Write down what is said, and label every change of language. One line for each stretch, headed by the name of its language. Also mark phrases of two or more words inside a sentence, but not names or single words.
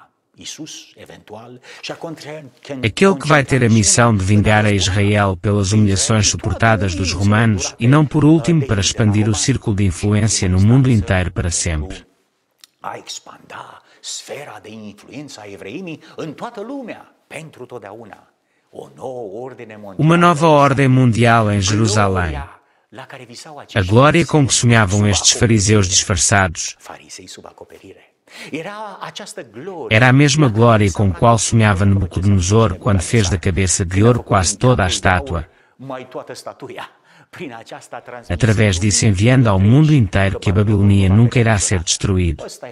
Portuguese: Aquele que vai ter a missão de vingar a Israel pelas humilhações suportadas dos romanos e não por último para expandir o círculo de influência no mundo inteiro para sempre.
Romanian: A expanda sfera de influență a evreimii în toată lumea, pentru totdeauna.
Portuguese: Uma nova ordem mundial em Jerusalém. A glória com que sonhavam estes fariseus disfarçados era a mesma glória com a qual sonhava Nabucodonosor quando fez da cabeça de ouro quase toda a estátua, através disso enviando ao mundo inteiro que a Babilonia nunca irá ser destruída.